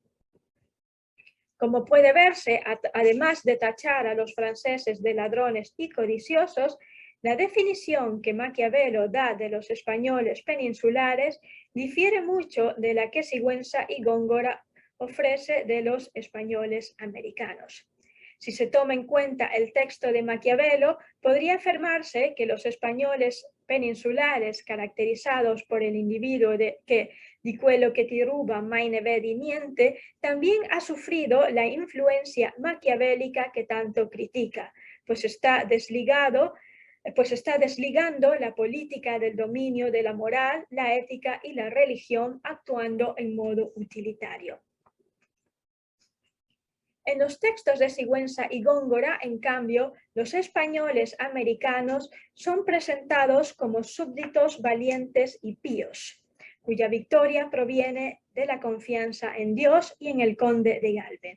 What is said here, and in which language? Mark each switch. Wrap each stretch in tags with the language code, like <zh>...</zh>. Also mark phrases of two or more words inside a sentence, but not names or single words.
<es>Como puede verse, además de tachar a los franceses de ladrones y codiciosos, la definición que Maquiavelo da de los españoles peninsulares difiere mucho de la que Sigüenza y Góngora ofrece de los españoles americanos. Si se toma en cuenta el texto de Maquiavelo, podría afirmarse que los españoles peninsulares, caracterizados por el individuo que</es> <it>di quello che ti ruba mai ne vedi niente,</it> <es>también ha sufrido la influencia maquiavélica que tanto critica, pues está desligando la política del dominio de la moral, la ética y la religión actuando en modo utilitario. En los textos de Sigüenza y Góngora, en cambio, los españoles americanos son presentados como súbditos valientes y píos, cuya victoria proviene de la confianza en Dios y en el conde de Galve.</es>